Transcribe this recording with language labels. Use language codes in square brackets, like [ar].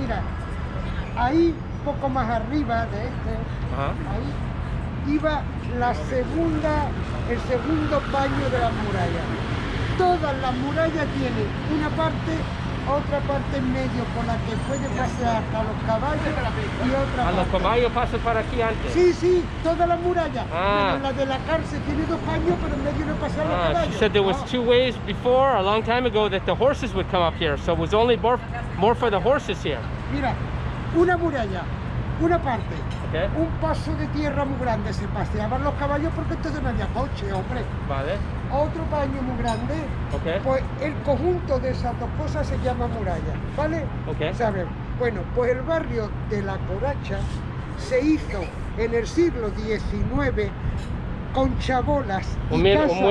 [es] Mira, ahí poco más arriba de ahí iba el segundo baño de la muralla. Todas las murallas tienen una parte, otra parte en medio por la que puede pasear a los caballos y otra parte. ¿A los caballos pasan para aquí antes? Sí, sí, toda la muralla. Pero la de la cárcel tiene dos baños, pero en medio no pasan los caballos. [en] She said there was two ways before, a long time ago, that the horses would come up here. So it was only more for the horses here. [es] Mira, una muralla, una parte, [en] Okay. [es] un paso de tierra muy grande, se paseaban los caballos porque entonces no había coche, hombre. Vale. Otro baño muy grande, [en] Okay. [es] pues el conjunto de esas dos cosas se llama muralla, ¿vale? [en] Okay. [es] ¿Saben? Bueno, pues el barrio de La Coracha se hizo en el siglo XIX con chabolas y casas.